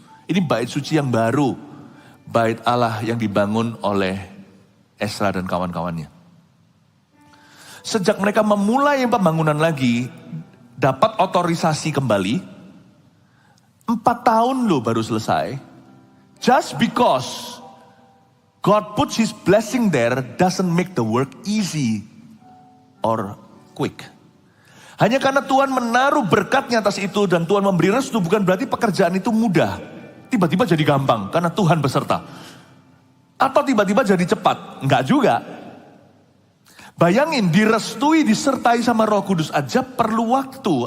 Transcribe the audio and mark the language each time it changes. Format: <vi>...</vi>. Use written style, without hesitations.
<id>Ini bait suci yang baru. Bait Allah yang dibangun oleh Esra dan kawan-kawannya. Sejak mereka memulai pembangunan lagi, dapat otorisasi kembali, 4 tahun loh baru selesai.</id> <en>Just because God puts His blessing there doesn't make the work easy or quick.</en> <id>Hanya karena Tuhan menaruh berkatnya atas itu dan Tuhan memberi restu bukan berarti pekerjaan itu mudah. Tiba-tiba jadi gampang karena Tuhan beserta. Atau tiba-tiba jadi cepat. Enggak juga. Bayangin direstui, disertai sama Roh Kudus aja perlu waktu.</id>